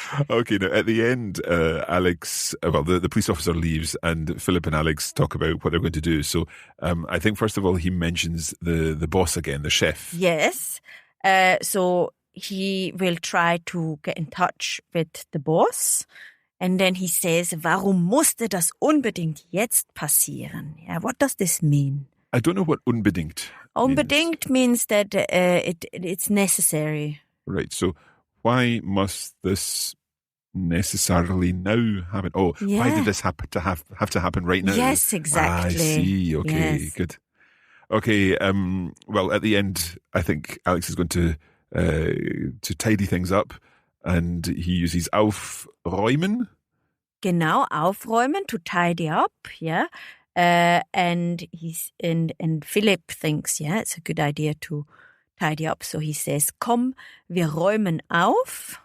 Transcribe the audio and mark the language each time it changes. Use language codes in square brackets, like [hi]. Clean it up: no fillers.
[en] Okay, now at the end, Alex, the police officer leaves and Philip and Alex talk about what they're going to do. So I think, first of all, he mentions the boss again, the chef. Yes. So he will try to get in touch with the boss. And then he says, [de] warum musste das unbedingt jetzt passieren? [en] Yeah, what does this mean? I don't know what unbedingt Unbedingt means that it's necessary. Right, so why must this necessarily now happen? Oh, why did this have to happen right now? Yes, exactly. I see. Okay, yes. Good. Okay, well, at the end, I think Alex is going to tidy things up, and he uses aufräumen. [de] Genau, aufräumen, [en] to tidy up, yeah. And Philip thinks, it's a good idea to tidy up. So he says, [de] komm, wir räumen auf.